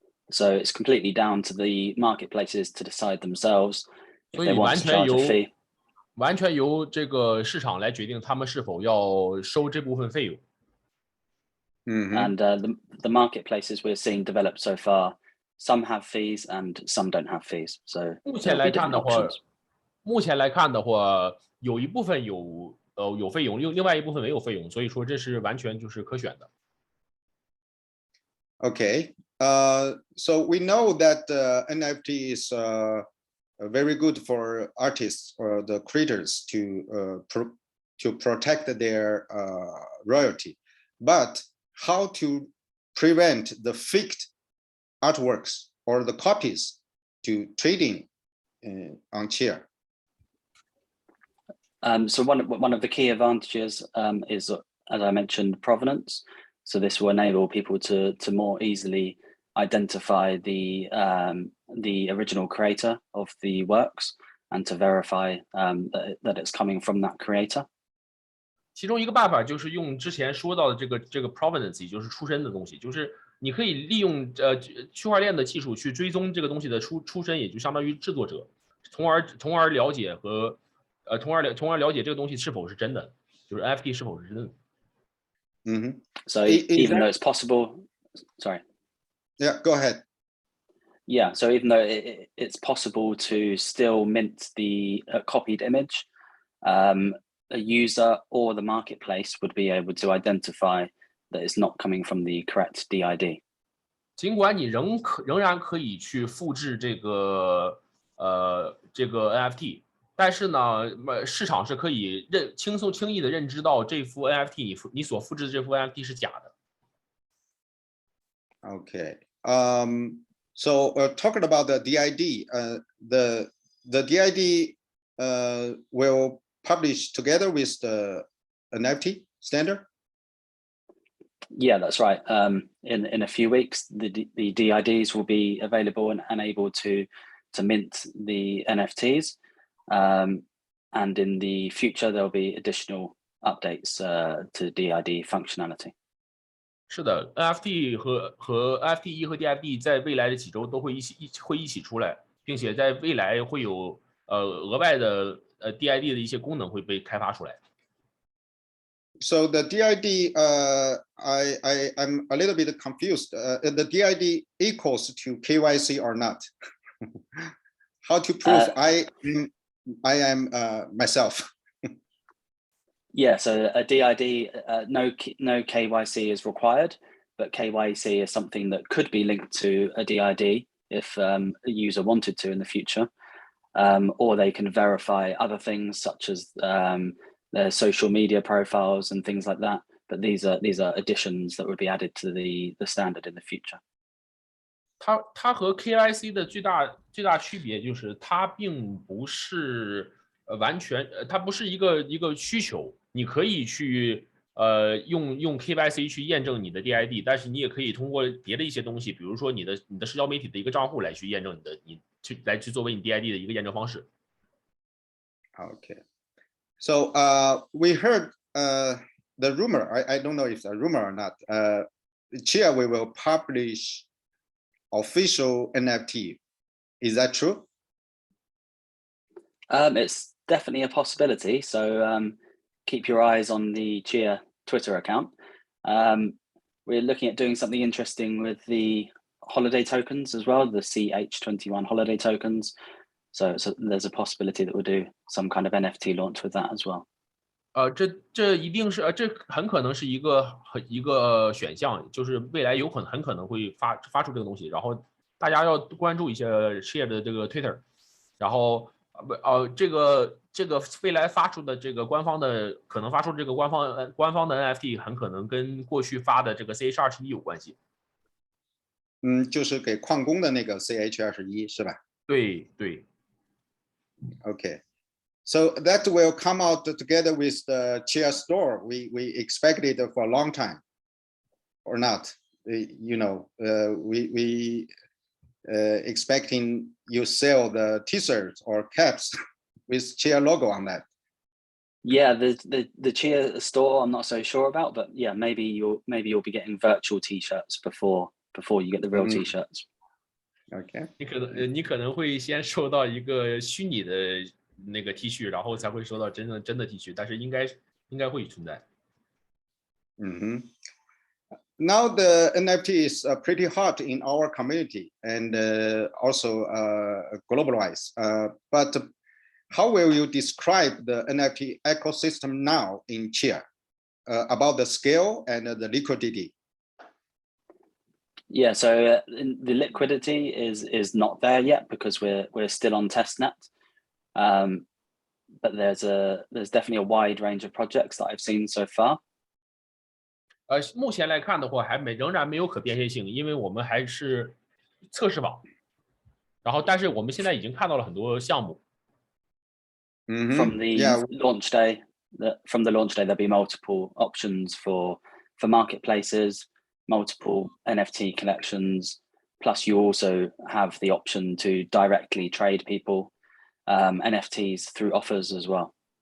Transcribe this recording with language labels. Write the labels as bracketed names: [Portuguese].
[English] So it's completely down to the marketplaces to decide themselves if [Chinese] 所 [English] they [Chinese] 以 [English] want to charge a fee. [Chinese] 完全由这个市场来决定他们是否要收这部分费用。 Mm-hmm. [English] And the marketplaces we're seeing develop so far, some have fees and some don't have fees. So [Chinese] 目前 [English] there'll [Chinese] 来 [English] be [Chinese] 看的话 [English] options.， [Chinese] 目前来看的话，有一部分有费用，另外一部分没有费用，所以说这是完全就是可选的。 [English] Okay, so we know that NFT is very good for artists or the creators to protect their royalty, but how to prevent the faked artworks or the copies to trading on Chia? So one of the key advantages is, as I mentioned, provenance. So this will enable people to more easily identify the original creator of the works and to verify that it's coming from that creator. [Chinese] 其中一个办法就是用之前说到的这个 provenance， 也就是出身的东西，就是你可以利用区块链的技术去追踪这个东西的出身，也就相当于制作者，从而了解从而了解这个东西是否是真的，就是 NFT 是否是真的。 Mm-hmm. [English] So even though it's possible, sorry. Yeah, go ahead. Yeah, so even though it's possible to still mint the copied image, a user or the marketplace would be able to identify that it's not coming from the correct DID. [Chinese] 尽管你仍然可以去复制这个 NFT， 但是呢，市场是可以轻易的认知到这幅 NFT 你所复制的这幅 NFT 是假的。 [English] Okay. So talking about the DID, the DID will publish together with the NFT standard? Yeah, that's right. In a few weeks, the DIDs will be available and able to mint the NFTs. And in the future, there'll be additional updates to DID functionality. [Chinese] 是的 ，NFT 和 NFT1和 DID 在未来的几周都会一起出来，并且在未来会有额外的DID 的一些功能会被开发出来。 [English] So the DID, I'm a little bit confused. The DID equals to KYC or not? How to prove I am myself? Yeah, so a DID, no KYC is required, but KYC is something that could be linked to a DID if a user wanted to in the future, or they can verify other things such as their social media profiles and things like that. But these are additions that would be added to the standard in the future. [Chinese] 它和 KYC 的最大区别就是它并不是完全它不是一个需求，你可以去用 KYC 去验证你的 DID， 但是你也可以通过别的一些东西，比如说你的社交媒体的一个账户来去验证去作为你 DID 的一个验证方式。 [English] Okay, so we heard the rumor. I don't know if it's a rumor or not. Chia, we will publish official NFT. Is that true? It's definitely a possibility. So keep your eyes on the Chia Twitter account. We're looking at doing something interesting with the holiday tokens as well, the CH21 holiday tokens. So there's a possibility that we'll do some kind of NFT launch with that as well. [Chinese] 这一定是这很可能是一个选项，就是未来很可能会发出这个东西，然后大家要关注一下 Share 的这个 Twitter， 然后这个未来发出的这个可能发出这个官方的 NFT 很可能跟过去发的这个 CH21 有关系。就是给矿工的那个 CH21 是吧？对对。 [English] Okay. So that will come out together with the Chia store. We expect it for a long time, or not? You know, we expecting you sell the T-shirts or caps with Chia logo on that. Yeah, the Chia store I'm not so sure about, but yeah, maybe you'll be getting virtual T-shirts before you get the real T-shirts. Okay. [Chinese] 你可能会先收到一个虚拟的那个 T 恤，然后才会收到真的 T 恤，但是应该会存在。 [English] Now the NFT is pretty hot in our community and also globalized. But how will you describe the NFT ecosystem now in Chia about the scale and the liquidity? Yeah, so the liquidity is not there yet because we're still on testnet. But there's definitely a wide range of projects that I've seen so far. [Chinese] 目前来看的话，仍然没有可变现性，因为我们还是测试网。然后，但是我们现在已经看到了很多项目。 [English] From the launch day, there'll be multiple options for marketplaces, multiple NFT collections. Plus, you also have the option to directly trade people NFTs through offers as well.